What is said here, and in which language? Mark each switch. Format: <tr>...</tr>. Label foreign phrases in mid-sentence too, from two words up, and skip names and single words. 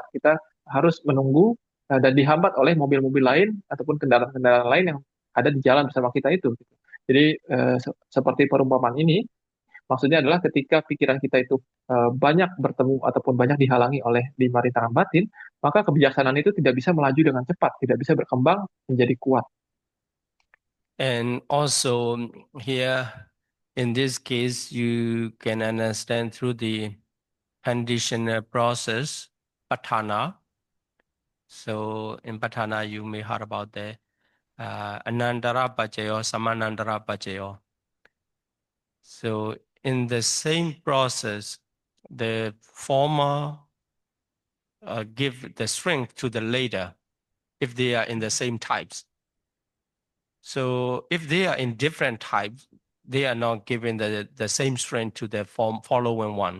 <id>Kita harus menunggu dan dihambat oleh mobil-mobil lain ataupun kendaraan-kendaraan lain yang ada di jalan bersama kita itu. Gitu. Jadi seperti perumpamaan ini maksudnya adalah ketika pikiran kita itu banyak bertemu ataupun banyak dihalangi oleh lima rintangan batin, maka kebijaksanaan itu tidak bisa melaju dengan cepat, tidak bisa berkembang menjadi kuat.</id> <en>And also here, in this case, you can understand through the conditional process, patana. So in patana, you may heard about the</en> <pi>anandara pachayo, samanandara pachayo.</pi> <en>So in the same process, the former give the strength to the later if they are in the same types. So if they are in different types, they are not giving the same strength to the following one.</en>